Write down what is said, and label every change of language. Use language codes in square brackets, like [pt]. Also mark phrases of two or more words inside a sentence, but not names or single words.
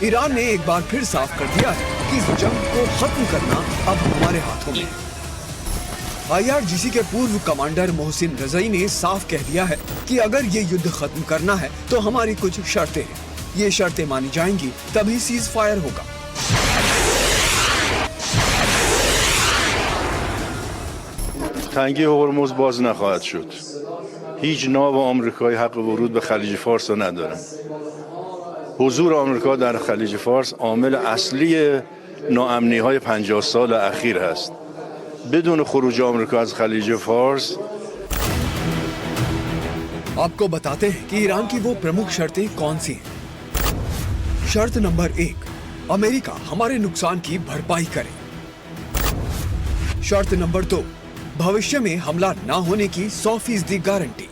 [hi] ईरान ने एक बार फिर साफ कर दिया है कि इस जंग को खत्म करना अब हमारे हाथों में है। IRGC के पूर्व कमांडर मोहसिन रज़ई ने साफ कह दिया है कि अगर ये युद्ध खत्म करना है तो हमारी कुछ शर्तें हैं। ये शर्तें मानी जाएंगी तभी [en] cease fire [hi] होगा। [fa] تنگه هرمز باز نخواهد شد. هیچ ناو آمریکایی حق ورود به خلیج فارس را ندارد. حضور آمریکا در خلیج فارس عامل اصلی ناامنی‌های 50 سال اخیر است. بدون خروج آمریکا از خلیج فارس [hi] आपको बताते हैं कि ईरान की वो प्रमुख शर्तें कौन सी हैं। शर्त नंबर 1, अमेरिका हमारे नुकसान की भरपाई करे। शर्त नंबर 2, भविष्य में हमला न होने की 100% गारंटी।